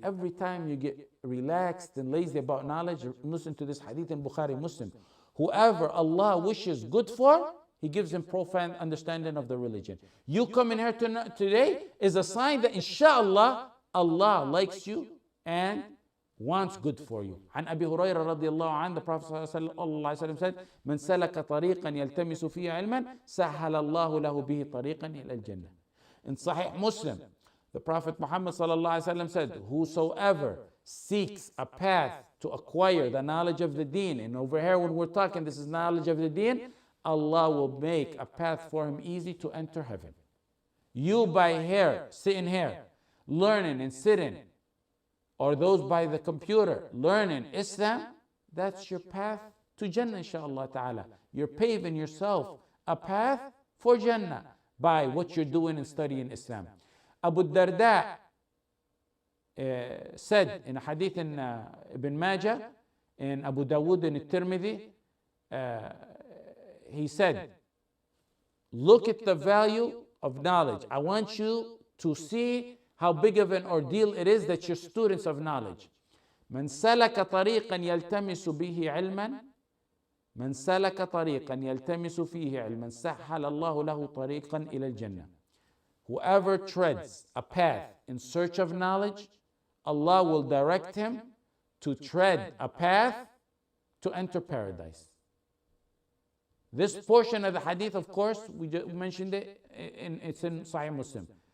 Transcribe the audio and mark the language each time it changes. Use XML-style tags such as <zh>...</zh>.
<en>Every time you get relaxed and lazy about knowledge, listen to this hadith in Bukhari Muslim. Whoever Allah wishes good for, He gives him profound understanding of the religion. You coming here today is a sign that inshallah Allah likes you and wants good for you.</en> <ar>عن أبي هريرة رضي الله عنه,</ar> <en>the Prophet</en> <ar>صلى الله عليه وسلم said, من سلك طريقا يلتمس فيه علما سهل الله له به طريقا إلى الجنة.</ar> <en>In Sahih Muslim, the Prophet Muhammad صلى الله عليه وسلم said, whosoever seeks a path to acquire the knowledge of the deen, and over here when we're talking, this is knowledge of the deen, Allah will make a path for him easy to enter heaven. You by here, sitting here, learning and sitting, or those by the computer, learning Islam, that's your path to Jannah, inshaAllah ta'ala. You're paving yourself a path for Jannah by what you're doing and studying Islam. Abu Darda said in a hadith in Ibn Majah, in Abu Dawood and Tirmidhi, he said, look at the value of knowledge. I want you to see how big of an ordeal it is that you're students of knowledge.</en> <ar>من سلك طريقا يلتمس به علما من سلك طريقا يلتمس فيه علما سهل الله له طريقا إلى الجنة.</ar> <en>Whoever treads a path in search of knowledge, Allah will direct him to tread a path to enter paradise. This portion of the hadith, of course, we mentioned it, it's in Sahih Muslim.</en>